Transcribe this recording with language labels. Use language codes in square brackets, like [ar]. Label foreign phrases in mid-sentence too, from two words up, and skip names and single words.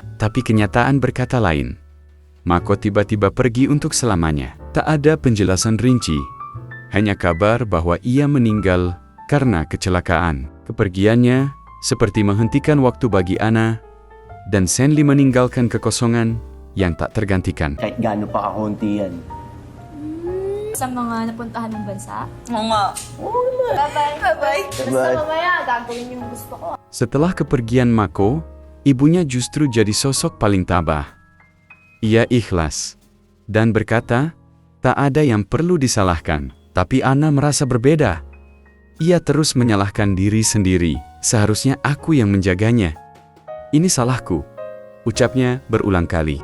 [id] Tapi kenyataan berkata lain. Mako tiba-tiba pergi untuk selamanya. Tak ada penjelasan rinci, hanya kabar bahwa ia meninggal karena kecelakaan. Kepergiannya seperti menghentikan waktu bagi Anna, dan Senli meninggalkan kekosongan yang tak tergantikan. [tl] Kahit gaano pa kahunti yan. Sa mga napuntahan ng bansa. Oo nga. Bye-bye. Bye. Basta mamaya, gagawin yung gusto ko. [id] Setelah kepergian Mako, ibunya justru jadi sosok paling tabah. Ia ikhlas dan berkata, tak ada yang perlu disalahkan. Tapi Anna merasa berbeda. Ia terus menyalahkan diri sendiri. Seharusnya aku yang menjaganya. Ini salahku, ucapnya berulang kali.